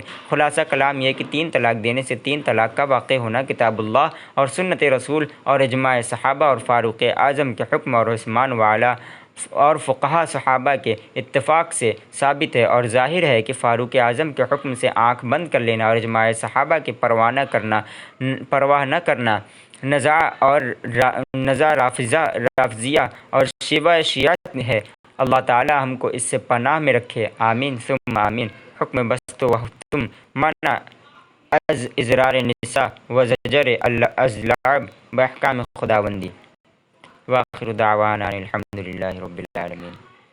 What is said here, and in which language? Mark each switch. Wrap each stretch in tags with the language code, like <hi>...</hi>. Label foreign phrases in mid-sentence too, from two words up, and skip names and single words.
<ur>خلاصہ کلام یہ کہ 3 طلاق دینے سے 3 طلاق کا واقع ہونا کتاب اللہ اور سنت رسول اور اجماع صحابہ اور فاروق اعظم کے حکم اور عثمان وعلیٰ اور فقہا صحابہ کے اتفاق سے ثابت ہے، اور ظاہر ہے کہ فاروق اعظم کے حکم سے آنکھ بند کر لینا اور اجماع صحابہ کی پرواہ نہ کرنا نزاع رافضیہ اور شیعہ ہے۔ اللہ تعالی ہم کو اس سے پناہ میں رکھے،</ur> <ar>آمین ثم آمین۔</ar> <fa>حکم بست و تم منع از ازرار نساء و زجر از لعب باحکام خداوندی۔</fa> <ar>وآخر دعوانا الحمد للہ رب العالمین۔</ar>